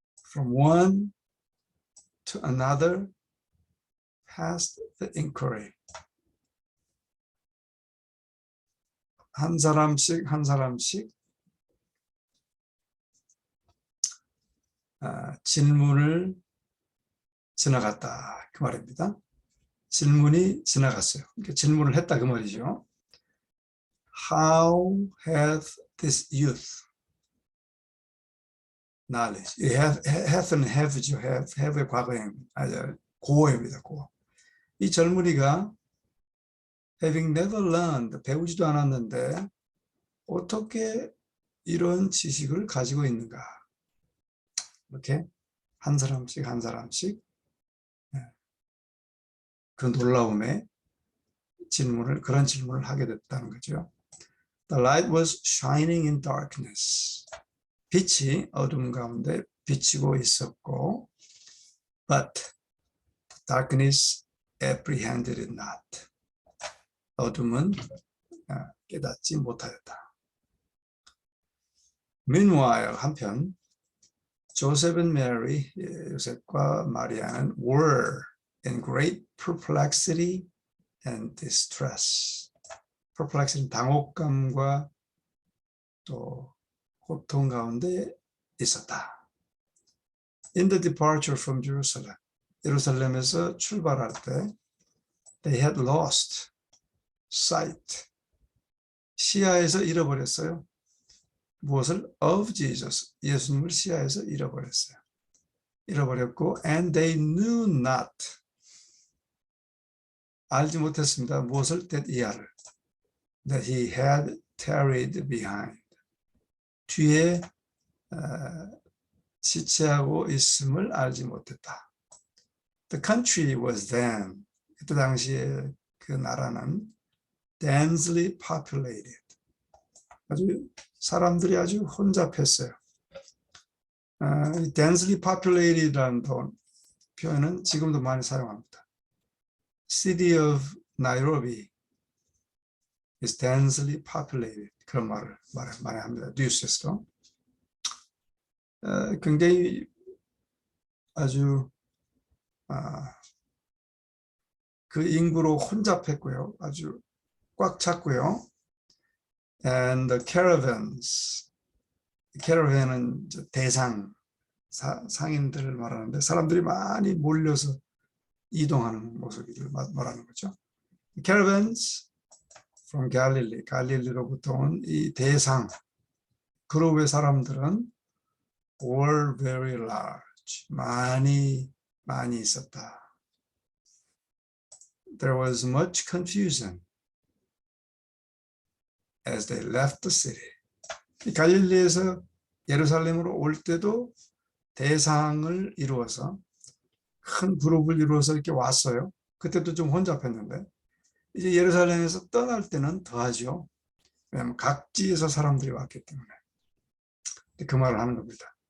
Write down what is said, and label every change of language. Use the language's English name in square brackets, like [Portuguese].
[English] From one to another passed the inquiry. [Korean] 한 사람씩 질문을 지나갔다 그 말입니다. 질문이 지나갔어요. 그러니까 질문을 했다 그 말이죠. [English] How hath this youth knowledge? [Korean] hath는 have죠. have의 과거형입니다. 고어입니다. 고어. 이 젊은이가 [English] having never learned, [Korean] 배우지도 않았는데 어떻게 이런 지식을 가지고 있는가? 이렇게 한 사람씩 그 놀라움에 그런 질문을 하게 됐다는 거죠. [English] The light was shining in darkness. [Korean] 빛이 어둠 가운데 비치고 있었고, [English] but darkness apprehended it not. [Korean] 어둠은 깨닫지 못하였다. [English] Meanwhile, [Korean] 한편 [English] Joseph and Mary, [Korean] 요셉과 마리아는 [English] were in great perplexity and distress. [Korean] perplexity는 당혹감과 또 고통 가운데 있었다. [English] In the departure from Jerusalem, [Korean] 예루살렘에서 출발할 때 [English] they had lost sight. [Korean] 시야에서 잃어버렸어요. 무엇을? [English] of Jesus. [Korean] 예수님을 시야에서 잃어버렸어요. 잃어버렸고 [English] and they knew not. [Korean] 알지 못했습니다. 무엇을? that 이하를. [English] that he had tarried behind. [Korean] 뒤에 지체하고 있음을 알지 못했다. [English] The country was then. [Korean] 그때 당시에 그 나라는 [English] densely populated. [Korean] 아주 사람들이 아주 혼잡했어요. densely populated라는 표현은 지금도 많이 사용합니다. [English] City of Nairobi is densely populated. [Korean] 그런 말을 많이 합니다. 뉴스에서. 굉장히 아주 그 인구로 혼잡했고요. 아주 꽉 찼고요. [English] And the caravans. [Korean] caravan은 대상, 상인들을 말하는데 사람들이 많이 몰려서 이동하는 모습을 말하는 거죠. [English] caravans from Galilee. [Korean] 갈릴리로부터 온 이 대상 그룹의 사람들은 [English] were very large. [Korean] 많이 있었다. [English] There was much confusion as they left the city. [Korean] 갈릴리에서 예루살렘으로 올 때도 대상을 이루어서 큰 그룹을 이루어서 이렇게 왔어요. 그때도 좀 혼잡했는데 이제 예루살렘에서 떠날 때는 더하죠. 왜냐하면 각지에서 사람들이 왔기 때문에. 그 말을 하는 겁니다.